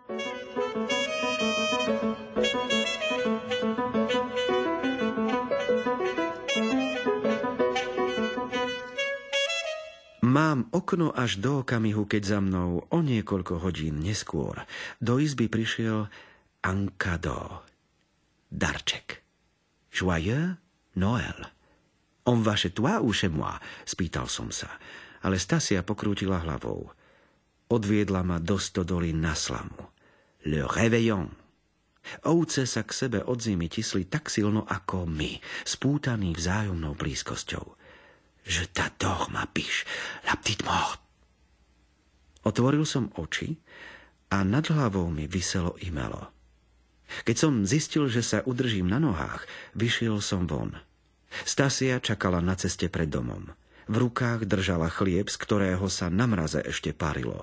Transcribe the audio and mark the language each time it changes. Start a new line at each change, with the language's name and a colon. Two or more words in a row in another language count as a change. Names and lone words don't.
Slovak: Mám okno až do okamihu, keď za mnou o niekoľko hodín neskôr do izby prišiel
French: en cadeau,
Slovak: darček.
French: Joyeux Noël. On va chez toi ou chez moi?
Slovak: Spýtal som sa. Ale Stasia pokrútila hlavou. Odviedla ma do stodoly na slamu.
French: Le réveillon.
Slovak: Ovce sa k sebe od zimy tisli tak silno ako my, spútaní vzájomnou blízkosťou.
French: Je t'adore, ma biche, la petite morte.
Slovak: Otvoril som oči a nad hlavou mi viselo imelo. Keď som zistil, že sa udržím na nohách, vyšiel som von. Stasia čakala na ceste pred domom. V rukách držala chlieb, z ktorého sa na mraze ešte parilo.